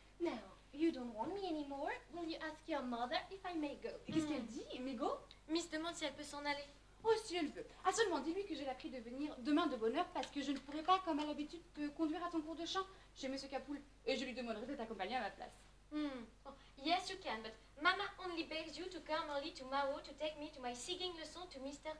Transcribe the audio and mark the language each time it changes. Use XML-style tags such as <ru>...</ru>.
<en>Now, you don't want me anymore. Will you ask your mother if I may go?</en> <fr>Et qu'est-ce qu'elle dit, Mégo? Miss demande si elle peut s'en aller. Oh, si elle veut. Ah, seulement dis-lui que j'ai la prie de venir demain de bonne heure parce que je ne pourrai pas, comme à l'habitude, te conduire à ton cours de chant chez Monsieur Capoul. Et je lui demanderai de t'accompagner à ma place.</fr> <en>Oh, yes, you can, but Mama only begs you to come early tomorrow to take me to my singing lesson to Mr.</en>